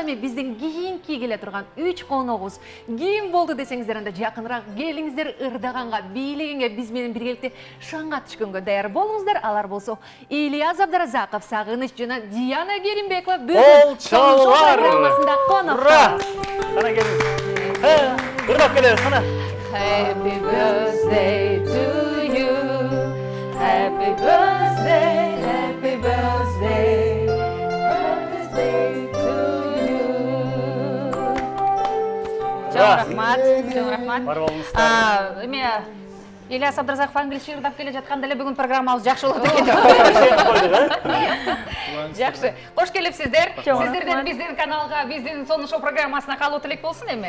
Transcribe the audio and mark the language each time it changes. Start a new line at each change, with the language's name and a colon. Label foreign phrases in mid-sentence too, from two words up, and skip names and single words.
Kyrgyz: Эми биздин кийинки келе турган 3 коногубуз ким болду десеңиздер, анда жакыныраак келиңиздер, ырдаганга, бийлегенге, биз менен биргеликте шаңга түшкөнгө даяр болуңуздар. Алар болсо Ильяс Абдыразаков, Сагыныч жана Диана Керимбекова бүгүн программасында конок. Кана келиңиз. Ырдап келебиз, кана.
English: Happy birthday to you. Happy birthday, happy birthday. Birthday to you.
Kyrgyz: Чоң рахмат, чоң рахмат. Бар болуңуздар. Эме Ильяс Абдыразаков англисче ырдап келе жатканда эле бүгүн программабыз жакшы болот экен. Жакшы. Кош келипсиздер. Сиздерден биздин каналга, биздин Сонун шоу программасына калуу тилек болсун эми.